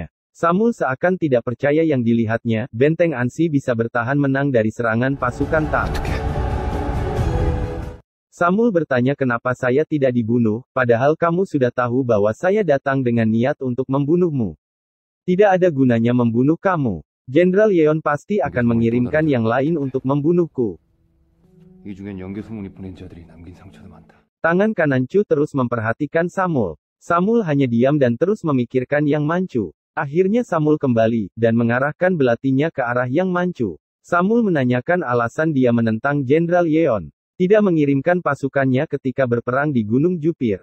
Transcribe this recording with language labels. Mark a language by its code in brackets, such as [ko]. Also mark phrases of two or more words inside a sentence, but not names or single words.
[id] Samul seakan tidak percaya yang dilihatnya, benteng Ansi bisa bertahan menang dari serangan pasukan Tang. Samul bertanya kenapa saya tidak dibunuh, padahal kamu sudah tahu bahwa saya datang dengan niat untuk membunuhmu. Tidak ada gunanya membunuh kamu. Jenderal Yeon pasti akan mengirimkan yang lain untuk membunuhku. [ko] 이 중엔 연개 소문이 보낸 자들이 남긴 상처도 많다. [id] Tangan kanan Chu terus memperhatikan Samul. Samul hanya diam dan terus memikirkan Yang Manchu. Akhirnya Samul kembali, dan mengarahkan belatinya ke arah Yang Manchu. Samul menanyakan alasan dia menentang Jenderal Yeon. Tidak mengirimkan pasukannya ketika berperang di Gunung Jupir.